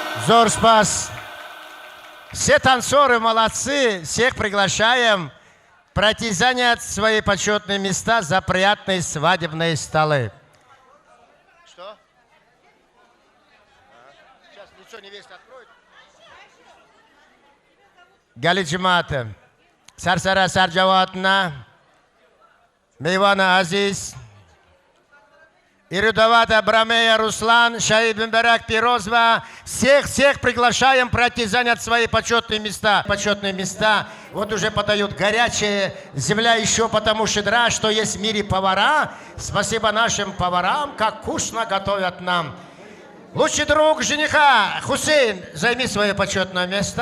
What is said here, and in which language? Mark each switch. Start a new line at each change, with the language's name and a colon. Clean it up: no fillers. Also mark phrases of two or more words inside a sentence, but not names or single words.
Russian: Зор спас. Все танцоры молодцы, всех приглашаем пройти занять свои почетные места за приятные свадебные столы. Что? Сейчас лицо невесты откроет. Галиджимата, Сарсара Сарджаватна, Мейвана Азиз, Ирудовата Брамея Руслан, Шаибимберак Пирозва. Всех приглашаем пройти занять свои почетные места. Почетные места. Вот уже подают горячее. Земля еще потому щедра, что есть в мире повара. Спасибо нашим поварам, как вкусно готовят нам. Лучший друг жениха Хусейн, займи свое почетное место.